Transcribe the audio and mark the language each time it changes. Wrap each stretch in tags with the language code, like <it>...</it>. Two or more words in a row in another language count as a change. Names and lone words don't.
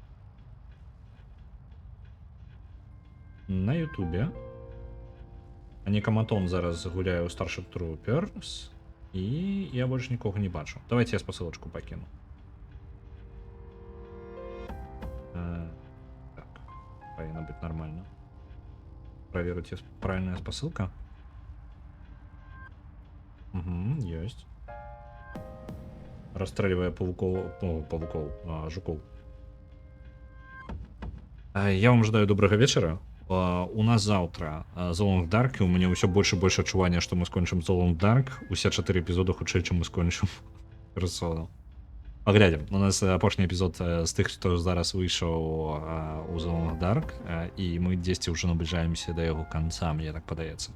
<be>На Ютубе. Анікаматон зараз гуляе ў Starship Troopers, і я больш нікога не бачу. Давайте я спасылачку пакіну. Так, павінна быць нормально.</be> <ru>Проверить, есть правильная спосылка. Угу, есть. Расстреливая пауков, жуков. Я вам желаю доброго вечера. У нас завтра The Long Dark,</ru> <be>і у мяне ўсё больше і больше адчування, што мы скончым The Long Dark. Усе 4 эпізоды хутчэй, чым мы скончым Персону. Паглядзім. У нас апошні эпізод з тых, што зараз выйшаў у The Long Dark, і мы дзесьці ўжо набліжаемся да яго канца, мне так падаецца.</be>